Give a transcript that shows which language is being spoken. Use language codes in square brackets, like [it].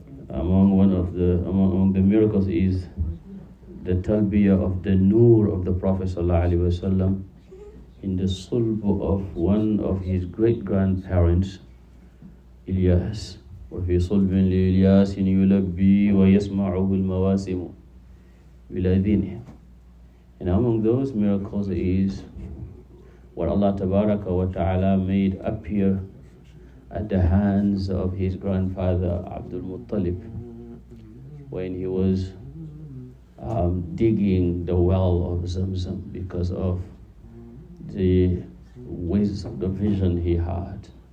[en] Among the miracles is the talbiyah of the Noor of the Prophet sallallahu alaihi wasallam in the sulb of one of his great-grandparents, Ilyas. [ar] وفي صلب لإلياس يلبي ويسمعه المواسم بِالْأَذِينِ. [en] And among those miracles is what Allah Tabaraka wa Ta'ala made appear at the hands of his grandfather Abdul Muttalib when he was digging the well of Zamzam because of the wisdom, the vision he had.